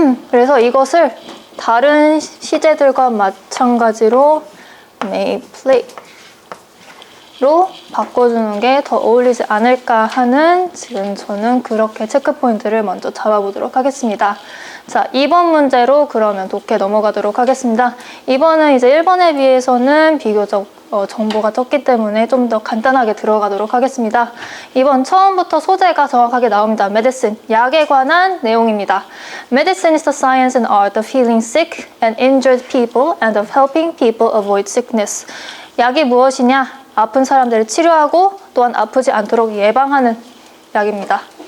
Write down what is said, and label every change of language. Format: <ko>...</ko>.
<ko>그래서 이것을 다른 시제들과 마찬가지로 may play 로 바꿔주는 게 더 어울리지 않을까 하는 지금 저는 그렇게 체크 포인트를 먼저 잡아보도록 하겠습니다. 자, 2번 문제로 그러면 독해 넘어가도록 하겠습니다. 2번은 이제 1번에 비해서는 비교적 정보가 적기 때문에 좀 더 간단하게 들어가도록 하겠습니다. 2번 처음부터 소재가 정확하게 나옵니다. Medicine, 약에 관한 내용입니다.</ko> <en>Medicine is the science and art of healing sick and injured people and of helping people avoid sickness.</en> <ko>약이 무엇이냐? 아픈 사람들을 치료하고 또한 아프지 않도록 예방하는 약입니다.</ko>